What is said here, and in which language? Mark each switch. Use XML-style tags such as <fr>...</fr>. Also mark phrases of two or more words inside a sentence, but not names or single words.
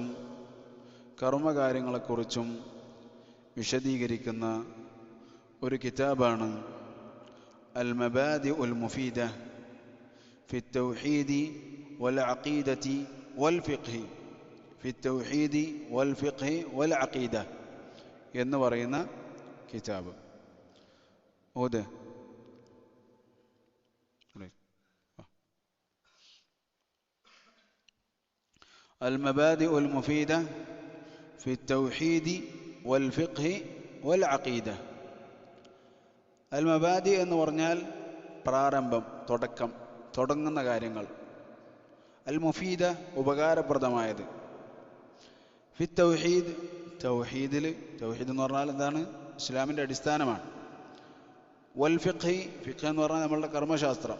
<ml>കർമ്മകാര്യങ്ങളെക്കുറിച്ചും വിശദീകരിക്കുന്ന ഒരു കിതാബാണ് അൽ മബാദിഉൽ മുഫീദ ഫി തൗഹീദി വൽ അഖീദതി വൽ ഫിഖ്ഹി ഫി തൗഹീദി വൽ ഫിഖ്ഹി വൽ അഖീദ എന്ന് പറയുന്ന കിതാബ്.</ml> <ar>المبادئ المفيدة في التوحيد والفقه والعقيدة.</ar> <ml>المبادئ എന്ന് പറഞ്ഞാൽ പ്രാരംഭം, തുടങ്ങുന്ന കാര്യങ്ങൾ.</ml> <ar>المفيدة</ar> <ml>ഉപകാരപ്രദമായത്.</ml> <ar>في توحيد</ar> <ml>തൗഹീദിൽ, തൗഹീദ് എന്ന് പറഞ്ഞാൽ എന്താണ്? ഇസ്ലാമിൻ്റെ അടിസ്ഥാനമാണ്.</ml> <ar>والفقه,</ar> <ml>ഫിഖ് എന്ന് പറഞ്ഞാൽ നമ്മളുടെ കർമ്മശാസ്ത്രം.</ml>